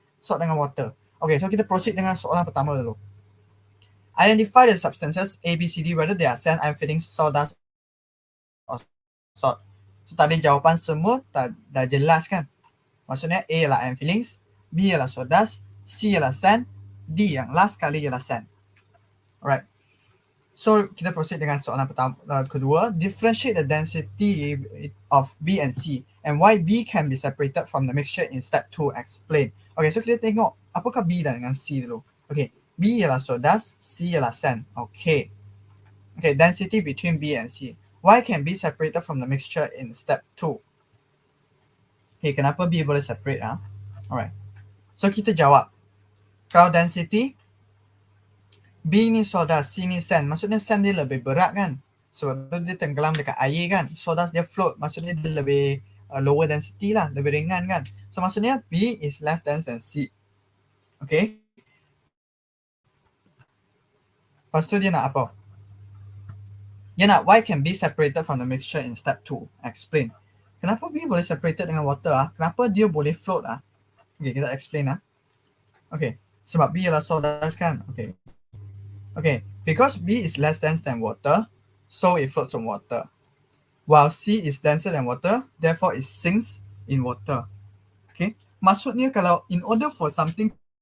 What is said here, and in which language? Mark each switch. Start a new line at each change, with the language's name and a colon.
English: Salt dengan water. Okay,
Malay: so kita proceed dengan soalan pertama dulu.
English: Identify the substances A, B, C, D, whether they are sand, iron filling, sawdust, or salt.
Malay: So tadi jawapan semua dah jelas kan. Maksudnya A ialah iron fillings, B ialah sawdust, C ialah sand, D yang last kali ialah sand. Alright. So kita proceed dengan soalan kedua.
English: Differentiate the density of B and C and why B can be separated from the mixture in step 2.
Malay: Explain. Okay, so kita tengok apakah B dengan C dulu. Okay, B ialah sawdust, C ialah sand.
English: Okay, density between B and C. Why can B separated from the mixture in step 2?
Malay: Okay, kenapa B boleh separate? Alright, so kita jawab. Kalau density, B ni sawdust, C ni sand. Maksudnya sand dia lebih berat kan, sebab tu dia tenggelam dekat air kan. Sawdust dia float, maksudnya dia lebih lower density lah, lebih ringan kan.
English: So
Malay: maksudnya
English: B is less dense than C.
Malay: Okay, lepas tu dia nak apa? Dia nak
English: why can B separated from the mixture in step 2. Explain.
Malay: Kenapa B boleh separated dengan water? Kenapa dia boleh float? Okay, kita explain. Okay, sebab B ialah sawdust kan.
English: Okay, because B is less dense than water, so it floats on water. While C is denser than water, therefore it sinks in water.
Malay: Okay, maksudnya kalau
English: in order for something